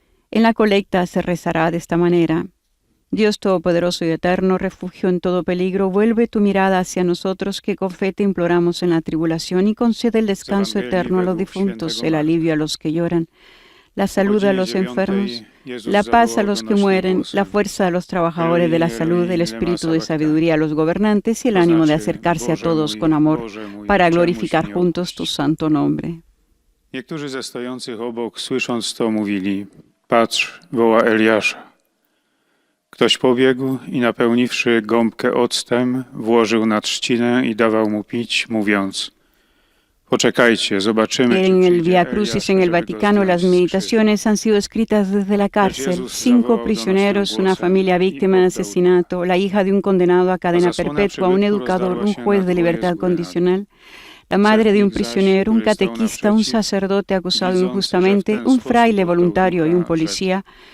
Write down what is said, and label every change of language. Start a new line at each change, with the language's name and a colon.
Spanish: En la colecta se rezará de esta manera. Dios Todopoderoso y Eterno, refugio en todo peligro, vuelve tu mirada hacia nosotros que con fe te imploramos en la tribulación y concede el descanso eterno a los difuntos, el alivio a los que lloran, la salud a los enfermos, la paz a los que mueren, la fuerza a los trabajadores de la salud, el espíritu de sabiduría a los gobernantes y el ánimo de acercarse a todos con amor para glorificar juntos tu santo nombre.
Polish: Niektórzy ze stojących obok, słysząc to, mówili: Patrz, woła Eliasza. Ktoś pobiegł i napełniwszy gąbkę octem, włożył na trzcinę i dawał mu pić, mówiąc: Poczekajcie, zobaczymy.
Spanish: En el Via Crucis en el Vaticano, las meditaciones han sido escritas desde la cárcel. 5 prisioneros, una familia víctima de asesinato, la hija de un condenado a cadena perpetua, un educador, un juez de libertad condicional, la madre de un prisionero, un catequista, un sacerdote acusado injustamente, un fraile voluntario y un policía.